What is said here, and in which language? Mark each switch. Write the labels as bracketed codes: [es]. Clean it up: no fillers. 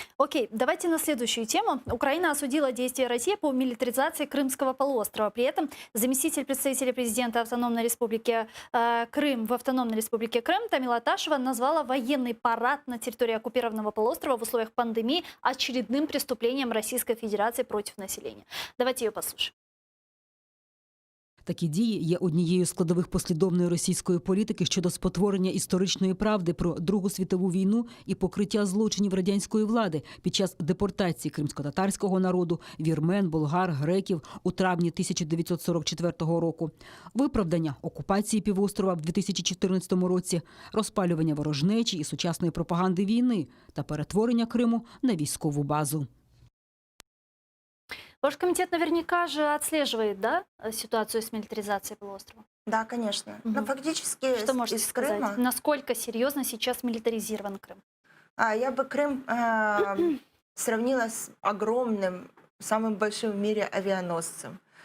[ru] Окей, давайте на следующую тему. Украина осудила действия России по милитаризации Крымского полуострова. При этом заместитель представителя президента Автономной Республики Крым в Автономной Республике Крым Тамила Ташева назвала военный парад на территории оккупированного полуострова в условиях пандемии очередным преступлением Российской Федерации против населения. Давайте ее послушаем. [uk] Такі дії є однією з складових послідовної російської політики щодо спотворення історичної правди про Другу світову війну і покриття злочинів радянської влади під час депортації кримськотатарського народу, вірмен, болгар, греків у травні 1944 року, виправдання окупації півострова в 2014 році, розпалювання ворожнечі і сучасної пропаганди війни та перетворення Криму на військову базу. [ru] Ваш комитет наверняка же отслеживает, да, ситуацию с милитаризацией полуострова? Да, конечно. Мгм. Но фактически Что можете из сказать? Крыма Насколько серьезно сейчас милитаризирован Крым? я бы Крым сравнила с огромным, самым большим в мире авианосцем.